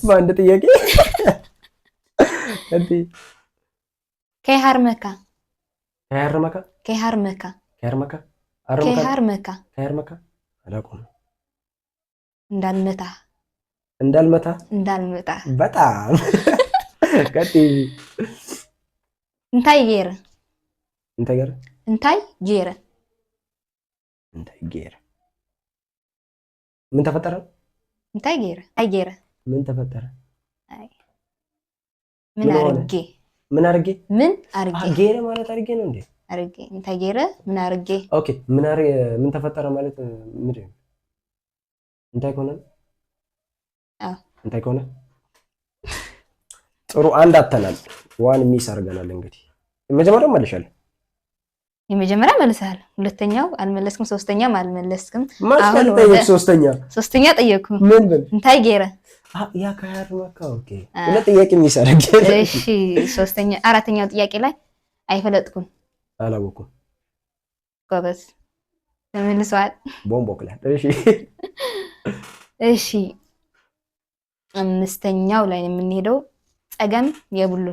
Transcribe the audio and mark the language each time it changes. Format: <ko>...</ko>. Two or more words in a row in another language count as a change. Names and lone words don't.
<am>በአንድ ጥያቄ እንዴ</am> <ti>ከይሃርመካ ከይሃርመካ ከይሃርመካ ከይሃርመካ ከይሃርመካ ከይሃርመካ አላውቅም።</ti> <am>እንዳልመታ እንዳልመታ እንዳልመታ በጣም ከቲ</am> <ti>እንታይ ገይረ እንታይ ገይረ እንታይ ገይረ እንታይ ገይረ</ti> <am>ምን ተፈጠረ?</am> <ti>እንታይ ገይረ አይ ገይረ</ti> <am>ምን ተፈጠረ? አይ ምን አርጌ ምን አርጌ ምን አርጌ ገይረ ማለት አርጌ ነው እንዴ? አርጌ</am> <ti>እንታይ ገይረ</ti> <am>ምን አርጌ። ኦኬ ምን ተፈጠረ ማለት ምንድን ነው?</am> <ti>እንታይ ከሆነ እንታይ ከሆነ</ti> <am>ጥሩ አንድ አተናል</am> <en>one miss</en> <am>አርገናል። እንግዲህ የመጀመሪያው መልሻለሁ። የመጀመሪያ መልሰሃል፣ ሁለተኛው አልመለስክም፣ ሶስተኛም አልመለስክም። አሁን ሶስተኛ ጠየቅኩ። ምን ብል</am> <ti>እንታይ ገይረ</ti> <am>ያ ከያርመካ ኦኬ ሁለት ጥያቄ ሚስ አርገናል። እሺ ሶስተኛ አራተኛው ጥያቄ ላይ አይፈለጥኩም አላወኩም። ጎበዝ ተመልሰዋል። ቦምቦ ክላስ እሺ እሺ አምስተኛው ላይ የምንሄደው ጸገም የቡሉን</am>